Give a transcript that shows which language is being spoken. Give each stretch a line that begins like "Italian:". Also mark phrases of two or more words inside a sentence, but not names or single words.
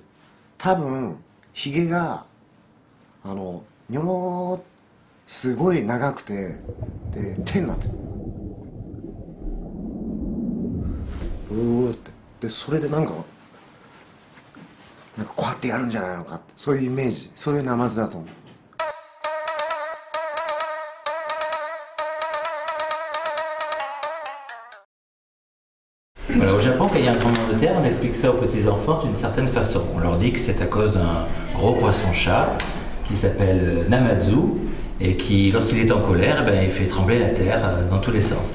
Japanese: 多分ヒゲがニョロすごい長くて、で手になってる。うーって、でそれでなんかこうやってやるんじゃないのかって、そういうイメージ、そういうナマズだと思う。
French: Voilà, au Japon, quand il y a un tremblement de terre, on explique ça aux petits-enfants d'une certaine façon. On leur dit que c'est à cause d'un gros poisson-chat qui s'appelle Namazu et qui, lorsqu'il est en colère, il fait trembler la terre dans tous les sens.